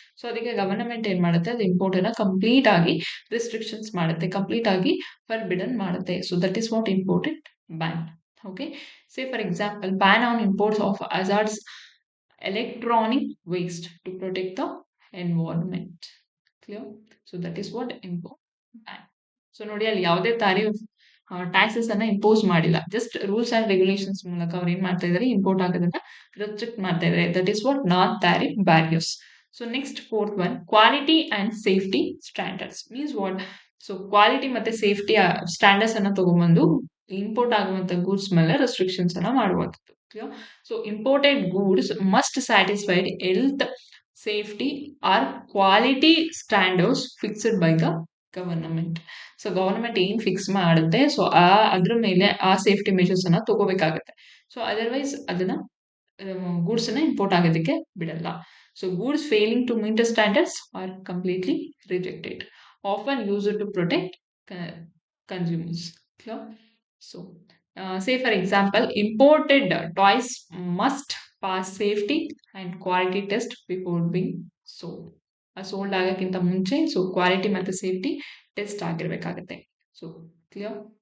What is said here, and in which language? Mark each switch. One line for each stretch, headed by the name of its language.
Kannada: So ಅದಕ್ಕೆ government ಏನ್ ಮಾಡುತ್ತೆ, ಅದು ಇಂಪೋರ್ಟ್ ಅನ್ನ ಕಂಪ್ಲೀಟ್ ಆಗಿ ರಿಸ್ಟ್ರಿಕ್ಷನ್ಸ್ ಮಾಡುತ್ತೆ, ಕಂಪ್ಲೀಟ್ ಆಗಿ ಫರ್ಬಿಡನ್ ಮಾಡುತ್ತೆ.
English: So that is what imported ban. Okay, say for example, ban on imports of hazards electronic waste to protect the environment. Clear? So that is what import ban.
Kannada: So ನೋಡಿ, ಅಲ್ಲಿ ಯಾವುದೇ ತಾರೀಫ್ taxes ಅನ್ನ impose ಮಾಡಿಲ್ಲ, just rules and regulations ಮೂಲಕ ಅವ್ರು ಏನ್ ಮಾಡ್ತಾ ಇದಾರೆ, ಇಂಪೋರ್ಟ್ ಆಗೋದನ್ನ ರೆಸ್ಟ್ರಿಕ್ಟ್ ಮಾಡ್ತಾ ಇದಾರೆ.
English: That is what non tariff barriers. So next fourth one, quality and safety standards. Means what?
Kannada: So quality ಮತ್ತೆ ಸೇಫ್ಟಿ ಸ್ಟ್ಯಾಂಡರ್ಡ್ಸ್ ಅನ್ನ ತಗೊಂಡ್ಬಂದು ಇಂಪೋರ್ಟ್ ಆಗುವಂತ ಗೂಡ್ಸ್ ಮೇಲೆ ರೆಸ್ಟ್ರಿಕ್ಷನ್ಸ್ ಅನ್ನ ಮಾಡುವಂಥದ್ದು.
English: So imported goods must satisfied health, safety are quality standards fixed by the government.
Kannada: So government ಏನ್ fix ಮಾಡುತ್ತೆ, so ಅದ್ರ ಮೇಲೆ ಆ ಸೇಫ್ಟಿ ಮೆಷರ್ಸ್ ಅನ್ನ ತಗೋಬೇಕಾಗತ್ತೆ. ಸೊ ಅದರ್ವೈಸ್ ಅದನ್ನ ಗೂಡ್ಸ್ ಅನ್ನ ಇಂಪೋರ್ಟ್ ಆಗೋದಕ್ಕೆ ಬಿಡಲ್ಲ.
English: So goods failing to meet the standards are completely rejected, often used to protect consumers. So say for example, imported toys must pass safety and quality test before being sold.
Kannada: Sold ಆಗಕ್ಕಿಂತ ಮುಂಚೆ so quality ಮತ್ತೆ safety test ಆಗಿರ್ಬೇಕಾಗತ್ತೆ.
English: So clear?